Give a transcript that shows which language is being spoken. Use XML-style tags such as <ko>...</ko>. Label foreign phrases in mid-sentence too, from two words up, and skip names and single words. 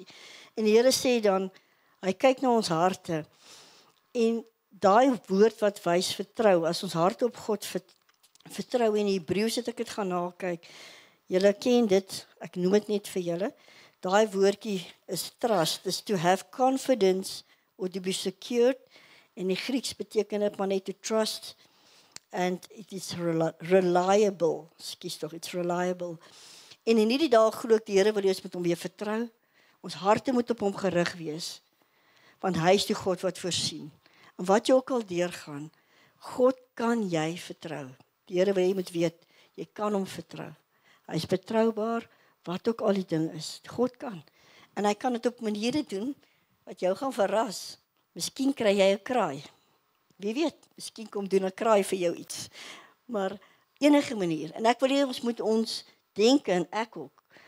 <af>En die Here sê dan, hy kyk na ons harte, en daai woord wat wys vertrou, as ons hart op God vertrou, en in Hebreëus het ek dit gaan nakyk, julle ken dit, ek noem dit net vir julle, daai woordjie</af> <en>is trust, is to have confidence, or to be secured,</en> <af>en die Grieks beteken dit maar net</af> <en>to trust, and it is reliable, it's reliable,</en> <af>en in hierdie dag glo ek die Here wil ons met hom weer vertrou, ons harte moet op hom gerig wees, want hy is die God wat voorsien, en wat jy ook al deurgaan, God kan jy vertrou, die Here wil jy moet weet, jy kan hom vertrou, hy is betroubaar, wat ook al die ding is, God kan, en hy kan dit op maniere doen, wat jou gaan verras, miskien kry jy 'n kraai, wie weet, miskien kom doen 'n kraai vir jou iets, maar enige manier, en ek wil hê ons moet ons denke, en ek ook,</af>